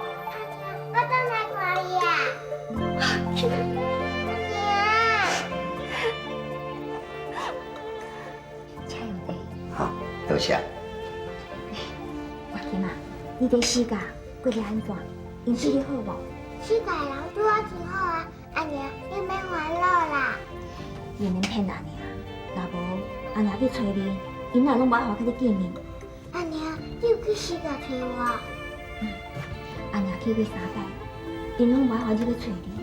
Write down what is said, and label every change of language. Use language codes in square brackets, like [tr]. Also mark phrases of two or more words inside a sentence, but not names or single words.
[nan] 我等来看伊啊。阿爹。请用茶。好，多谢。阿金啊，你这世界过得安怎？因对你好无？世界人对我真好啊，阿娘，你免烦恼啦。你免骗阿娘，若无阿娘去找你，因也拢无法甲你见面。阿娘，你有去世界找我？阿娘去过3摆，因拢无法你去找你。